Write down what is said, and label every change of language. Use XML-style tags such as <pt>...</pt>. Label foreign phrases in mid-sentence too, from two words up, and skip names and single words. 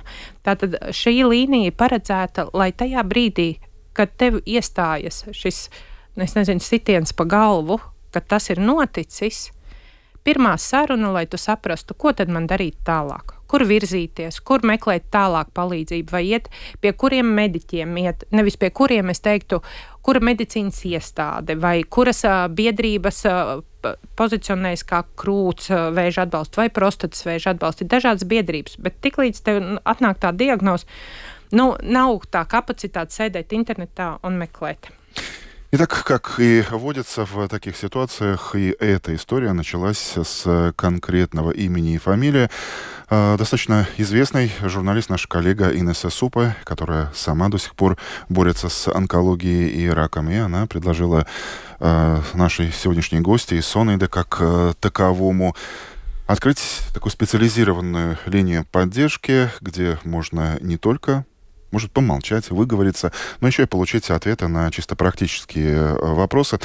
<lv>Tātad šī līnija paredzēta, lai tajā brīdī, kad tev iestājas šis, sitiens pa galvu, kad tas ir noticis, pirmā saruna, lai tu saprastu, ko tad man darīt tālāk, kur virzīties, kur meklēt tālāk palīdzību, vai iet pie kuriem mediķiem iet, nevis pie kuriem es teiktu, kura medicīnas iestāde vai kuras biedrības pozicionējas kā krūts vēža atbalstu vai prostatas vēža atbalstu. Ir dažādas biedrības, bet tiklīdz tev atnāk tā diagnoze, nav tā kapacitāte sēdēt internetā un meklēt.</lv> <ru>Итак, как и водится в таких ситуациях, и эта история началась с конкретного имени и фамилии. Достаточно известный журналист, наш коллега Инеса Супе, которая сама до сих пор борется с онкологией и раком, и она предложила нашей сегодняшней гости из Сонейда как таковому открыть такую специализированную линию поддержки, где можно не только может помолчать, выговориться, но еще и получить ответы на чисто практические вопросы.</ru>